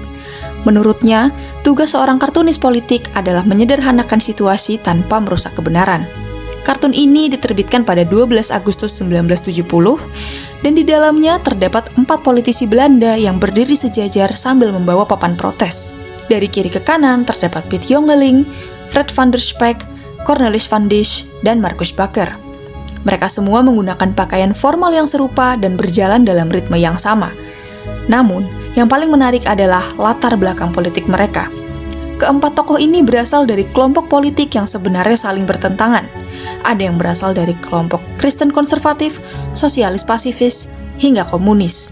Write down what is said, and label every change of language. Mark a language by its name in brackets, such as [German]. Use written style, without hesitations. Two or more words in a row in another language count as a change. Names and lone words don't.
[Indonesian] Menurutnya, tugas seorang kartunis politik adalah menyederhanakan situasi tanpa merusak kebenaran. Kartun ini diterbitkan pada 12 Agustus 1970, dan di dalamnya terdapat 4 politisi Belanda yang berdiri sejajar sambil membawa papan protes. Dari kiri ke kanan terdapat Piet Jongeling, Fred van der Spek, Cornelis van Disch, dan Marcus Bakker. Mereka semua menggunakan pakaian formal yang serupa dan berjalan dalam ritme yang sama. Namun, yang paling menarik adalah latar belakang politik mereka. Keempat tokoh ini berasal dari kelompok politik yang sebenarnya saling bertentangan. Ada yang berasal dari kelompok Kristen konservatif, sosialis pasifis, hingga komunis.